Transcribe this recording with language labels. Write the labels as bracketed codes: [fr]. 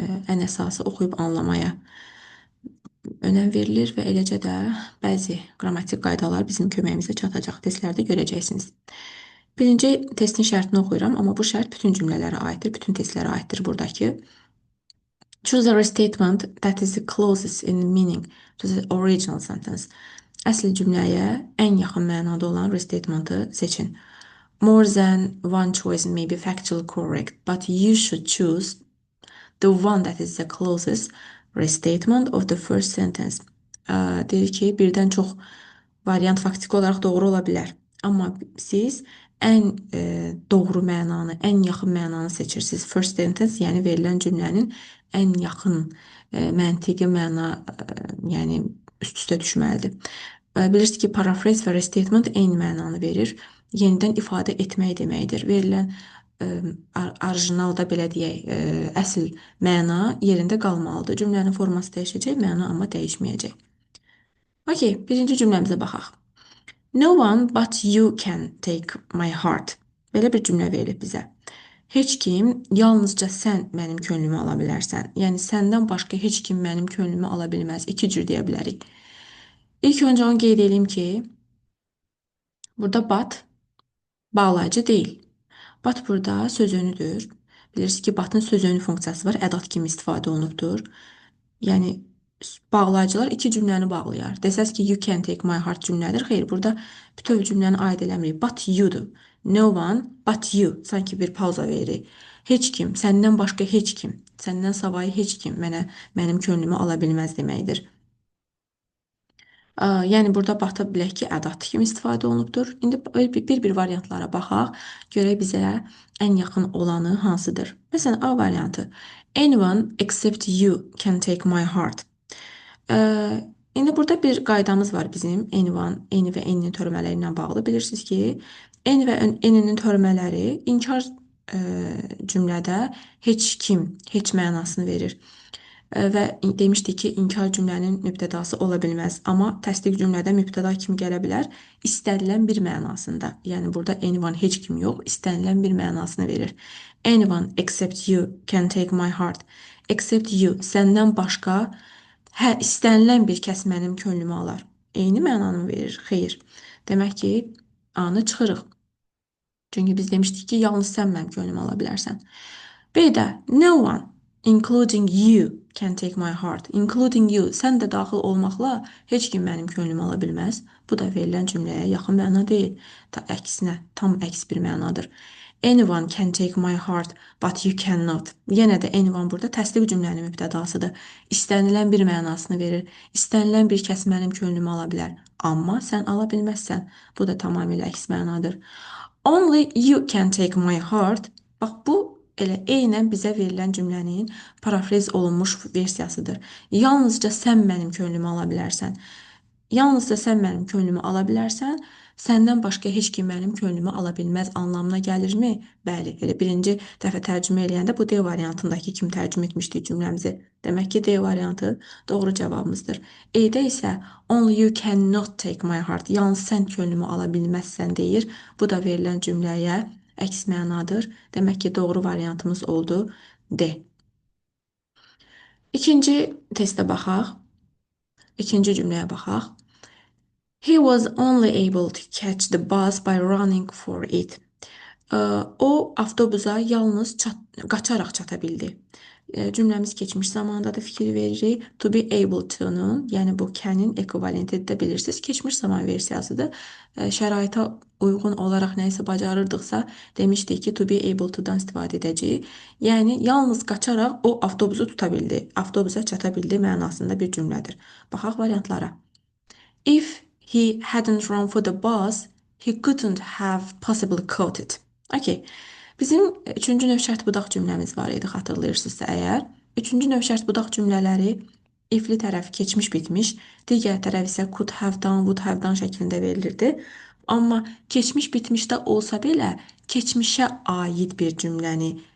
[az] Ən əsası oxuyub anlamaya önəm verilir və eləcə də bəzi qrammatik qaydalar bizim köməyimizə çatacaq. Testlərdə görəcəksiniz. Birinci testin şərtini oxuyuram, amma bu şərt bütün cümlələrə aiddir, bütün testlərə aiddir buradakı. [en] Choose a restatement that is the closest in meaning to the original sentence. [az] Əsl cümləyə ən yaxın mənada olan restatement'ı seçin. [en] More than one choice may be factually correct, but you should choose the one that is the closest restatement of the first sentence. [az] Deyir ki, birdən çox variant faktiki olaraq doğru ola bilər. Amma siz ən doğru mənanı, ən yaxın mənanı seçirsiniz. [en] First sentence, [az] yəni verilən cümlənin ən yaxın məntiqi məna, yəni üst-üstə düşməlidir. Bilirsiniz ki, paraphrase və restatement eyni mənanı verir. Yenidən ifadə etmək deməkdir. Verilən orijinalda belə deyək, əsl məna yerində qalmalıdır. Cümlənin forması dəyişəcək, məna amma dəyişməyəcək. Okay, birinci cümləmizə baxaq. [en] No one but you can take my heart. [az] Belə bir cümlə verilib bizə. Heç kim, yalnızca sən mənim könlümü ala bilərsən. Yəni səndən başqa heç kim mənim könlümü ala bilməz. İki cür deyə bilərik. İlk öncə onu qeyd edeyim ki, burada but bağlayıcı deyil. But burada söz önüdür. Bilirsiniz ki, but'ın söz önü funksiyası var. Ədat kimi istifadə olunubdur. Yəni bağlayıcılar iki cümləni bağlayar. Desəz ki, [en] you can take my heart [az] cümlədir. Xeyr, burada bütöv cümləni aid eləmirik. [en] But you'dur. No one but you. [az] Sanki bir pauza veririk. Heç kim, səndən başqa heç kim, səndən savayı heç kim mənim könlümü ala bilməz deməkdir. Yəni burada bata bilək ki, ədat kimi istifadə olunubdur. İndi bir variantlara baxaq. Görək bizə ən yaxın olanı hansıdır. Məsələn, A variantı. [en] Anyone except you can take my heart. [az] İndi burada bir qaydamız var bizim. Anyone, any və any'nin törəmələri ilə bağlı. Bilirsiniz ki, any və any'nin törəmələri inkar cümlədə heç kim, heç mənasını verir. Və demişdik ki, inkar cümlənin mübtədası ola bilməz. Amma təsdiq cümlədə mübtəda kimi gələ bilər. İstənilən bir mənasında. Yəni burada anyone heç kim yox, istənilən bir mənasını verir. [en] Anyone except you can take my heart. Except you, [az] səndən başqa istənilən bir kəs mənim könlümü alar. Eyni mənanı verir? Xeyr. Demək ki, A-nı çıxırıq. Çünki biz demişdik ki, yalnız sən mənim könlümü ala bilərsən. B-də [en] no one including you can take my heart. [az] Including you, sən də daxil olmaqla heç kim mənim könlümü ala bilməz. Bu da verilən cümləyə yaxın məna deyil. Əksinə, tam əks bir mənadır. [en] Anyone can take my heart, but you cannot. [az] Yenə də anyone burada təsdiq cümlənin mübtədasıdır. İstənilən bir mənasını verir. İstənilən bir kəs mənim könlümü ala bilər. Amma sən ala bilməzsən. Bu da tamamilə əks mənadır. [en] Only you can take my heart. [az] Bax, bu elə eynən bizə verilən cümlənin parafrez olunmuş versiyasıdır. Yalnızca sən mənim könlümü ala bilərsən. Yalnızca sən mənim könlümü ala bilərsən, səndən başqa heç kim mənim könlümü ala bilməz anlamına gəlirmi? Bəli, elə birinci dəfə tərcümə eləyəndə bu D variantındakı kimi tərcümə etmişdik cümləmizi. Demək ki, D variantı doğru cavabımızdır. E-də isə [en] only you cannot take my heart. [az] Yalnız sən könlümü ala bilməzsən deyir. Bu da verilən cümləyə əks mənadır. Demək ki, doğru variantımız oldu D. İkinci testə baxaq. İkinci cümləyə baxaq. [en] He was only able to catch the bus by running for it. [az] O avtobusa yalnız qaçaraq çata bildi. Cümləmiz keçmiş zamanda da fikir veririk. To be able to'nun, yəni bu can'in ekvivalenti də bilirsiniz. Keçmiş zaman versiyasıdır. Şəraitə uyğun olaraq nəyisə bacarırdıqsa demişdik ki, to be able to'dan istifadə edəcəyik. Yəni yalnız qaçaraq o avtobusu tuta bildi. Avtobusa çata bildi mənasında bir cümlədir. Baxaq variantlara. [en] If he hadn't run for the bus, he couldn't have possibly caught it. Okay. [az] Bizim üçüncü növ şərt budaq cümləmiz var idi, xatırlayırsınızsa əgər. Üçüncü növ şərt budaq cümlələri ifli tərəf keçmiş bitmiş, digər tərəf isə [en] could have done, would have done [az] şəklində verilirdi. Amma keçmiş bitmişdə olsa belə, keçmişə aid bir cümləni